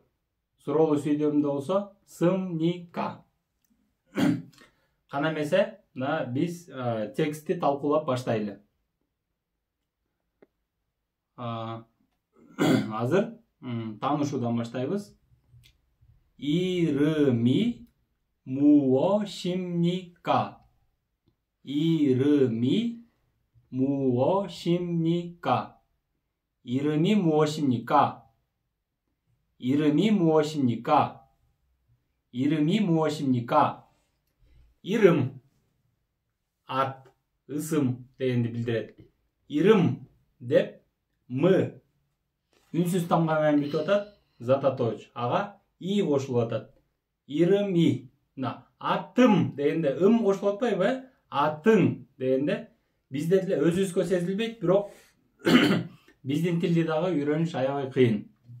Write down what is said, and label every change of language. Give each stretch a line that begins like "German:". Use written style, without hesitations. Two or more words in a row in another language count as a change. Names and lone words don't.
Kyrgyz: Суроолуу сүйлөмдө болсо сым-ни-ка. Кана эмесе, биз текстти талкуулап баштайлы. Азыр таанышуудан баштайбыз.
Korean: Ирыми 무엇입니까? 이름이 무엇입니까? 이름이 무엇입니까? 이름이 무엇입니까? 이름이 무엇입니까? 이름,
Kyrgyz: ат, ысым дегенди билдирет. Ирым деп мы үнсүз тамга менен бүтүп атат, зататооч. Ага и кошулуп атат. Ирыми. Атым дегенде кошулуп атпайбы? Атың дегенде бизде деле өзүбүзгө сезилбейт, бирок биздин тилди дагы үйрөнүш аябай кыйын.